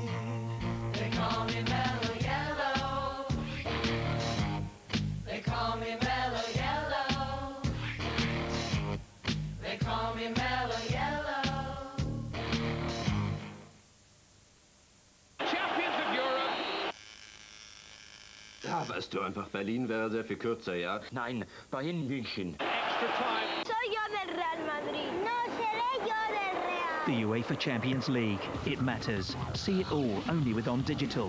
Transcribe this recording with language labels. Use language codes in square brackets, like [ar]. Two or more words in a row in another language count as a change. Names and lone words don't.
[en] They call me Mellow Yellow. They call me Mellow Yellow. They call me Mellow Yellow. Champions of Europe! [de] Ja, weißt du, einfach Berlin wäre sehr viel kürzer, ja? Nein, bei Ihnen München. Extra time. [es] Soy yo del Real Madrid. No seré yo del Real. [en] The UEFA Champions League. It matters. See it all only with On Digital.